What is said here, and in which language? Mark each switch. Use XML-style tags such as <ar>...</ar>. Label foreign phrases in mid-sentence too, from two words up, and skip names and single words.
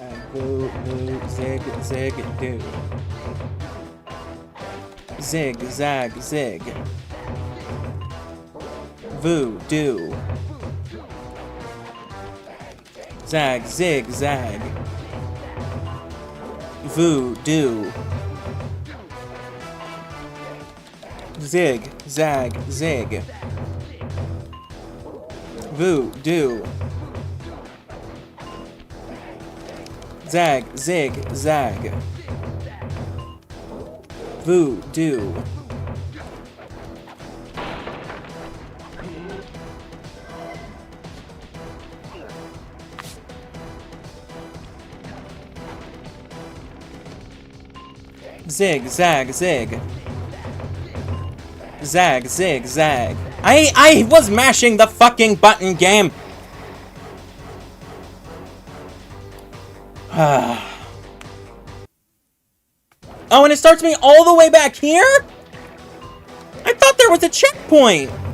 <en>Voo, voo, zig, zig, do. Zig, zag, zig. Voo, do. Zag, zig, zag. Voo, do. Zig, zag, zig. Voo, do. Zag, zig, zag. Voo, do. Zig, zag, zig. Zag, zig, zag. I was mashing the fucking button, game! Oh, and it starts me all the way back here? I thought there was a checkpoint!</en>